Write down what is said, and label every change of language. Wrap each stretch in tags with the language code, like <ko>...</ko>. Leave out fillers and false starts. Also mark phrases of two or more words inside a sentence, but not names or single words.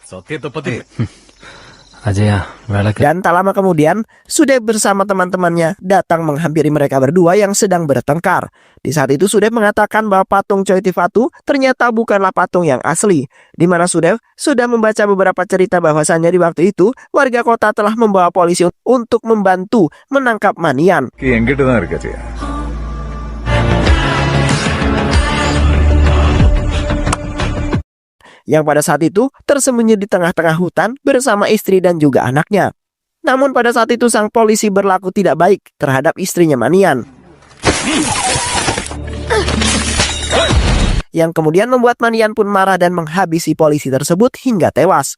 <id>Dan tak lama kemudian Sudev bersama teman-temannya datang menghampiri mereka berdua yang sedang bertengkar. Di saat itu Sudev mengatakan bahwa patung Choi Tifatu ternyata bukanlah patung yang asli, di mana Sudev sudah membaca beberapa cerita bahwasannya di waktu itu warga kota telah membawa polisi untuk membantu menangkap Manian.</id> <ta>எங்கிட்ட தான் இருக்கா ஜெயா?</ta> <id>Yang pada saat itu tersembunyi di tengah-tengah hutan bersama istri dan juga anaknya. Namun pada saat itu sang polisi berlaku tidak baik terhadap istrinya Manian, yang kemudian membuat Manian pun marah dan menghabisi polisi tersebut hingga tewas.</id>